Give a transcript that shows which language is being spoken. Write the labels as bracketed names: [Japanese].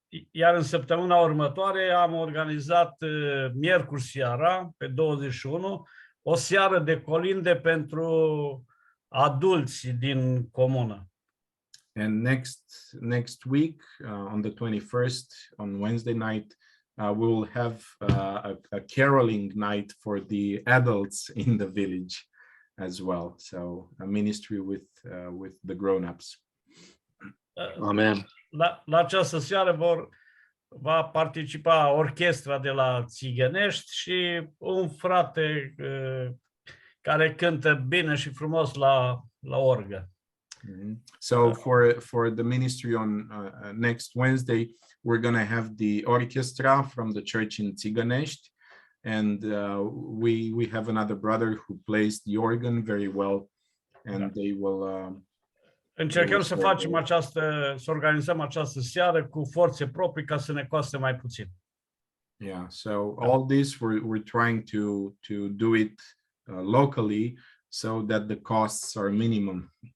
[Romanian] Iar în săptămâna următoare am organizat miercuri seara, pe 21, o seară de colinde pentru adulți din comună. [English] And next week, on the 21st, on Wednesday night, we will have a caroling night for the adults in the village as well. So a ministry with the grown-ups. Amen. [Romanian] La această seară va participa orchestra de la Țigănești și un frate care cântă bine și frumos la orgă. [English] So for the ministry on next Wednesday, we're going to have the orchestra from the church in Țiganești, and we have another brother who plays the organ very well, and they will. [Romanian] Încercăm să facem să organizăm această seară cu forțe proprii ca să ne coste mai puțin. [English] Yeah, so all this we're trying to do it locally so that the costs are minimum.